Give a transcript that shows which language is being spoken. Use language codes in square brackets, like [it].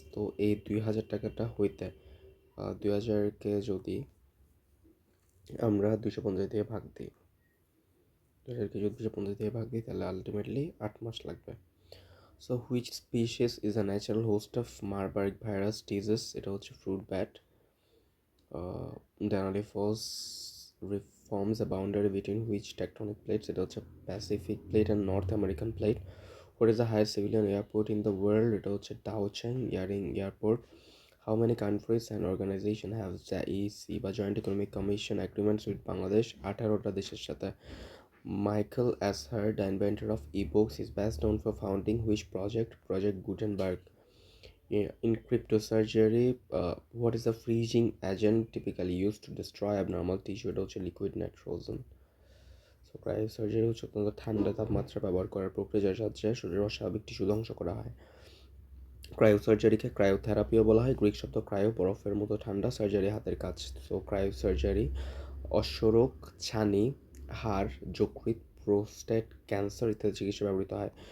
[bn] তো এই 2,000 টাকাটা হইতে 2,000কে যদি আমরা 250 দিয়ে ভাগ দিই, 2,000কে যদি 250 দিয়ে ভাগ দিই, তাহলে আলটিমেটলি 8 মাস লাগবে। [en] So which species is a natural host of Marburg virus disease? [bn] এটা হচ্ছে fruit bat. [en] Denali Falls reforms a boundary between which tectonic plates? এটা হচ্ছে Pacific Plate and North American Plate. What is the highest civilian airport in the world? এটা হচ্ছে Daocheng Yaring Airport. How many countries and organizations have JEC বা Joint Economic Commission agreements with Bangladesh? [bn] 18টা দেশের সাথে। [en] Michael Ashar, the inventor of ebooks, is best known for founding which project? Project Gutenberg. In cryptosurgery, what is the freezing agent typically used to destroy abnormal tissue? [bn] এটা হচ্ছে liquid nitrogen. So cryosurgery হচ্ছে অত্যন্ত ঠান্ডা তাপমাত্রা ব্যবহার করার প্রক্রিয়া, যার সাহায্যে শরীরের অস্বাভাবিক টিস্যু ধ্বংস করা হয়। ক্রায়োসার্জারিকে ক্রায়োথেরাপিও বলা হয়। গ্রিক শব্দ ক্রায়ো, বরফের মতো ঠান্ডা, সার্জারি হাতের কাজ। সো ক্রায়োসার্জারি অশ্বরোগ, ছানি, হাড়, যকৃৎ, প্রোস্টেট ক্যান্সার ইত্যাদি চিকিৎসা ব্যবহৃত হয়।